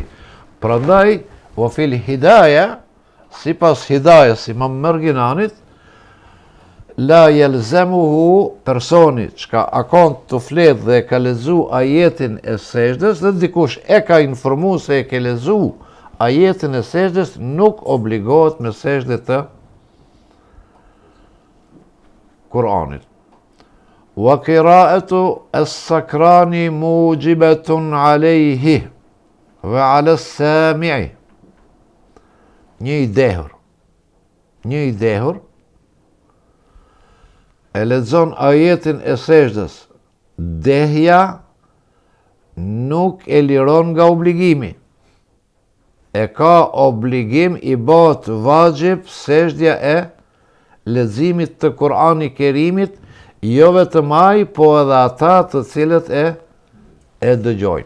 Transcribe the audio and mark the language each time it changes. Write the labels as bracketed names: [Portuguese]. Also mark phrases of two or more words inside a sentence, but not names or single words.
[Albanian] Prandaj, [Arabic] وفي الهداية, [Albanian] si pas hidayës, si Imam Merginanit, [Arabic] لا يلزمه, [Albanian] personi çka akon të flet dhe ka lexu ajetin e sejdës dhe dikush e ka informu se e ke lexu ajetin e sejdës, nuk obligohet me sejdë të Kur'anit. [Arabic] وقراءة السكران موجبة عليه وعلى السامع. [Albanian] Një i dehur e lexon ajetin e sejdës, dehja nuk e liron nga obligimi. E ka obligim i bëhet vajib sejdja e leximit të Kur'anit Kerimit, jo vetëm ai, po edhe ata të cilët e dëgjojnë.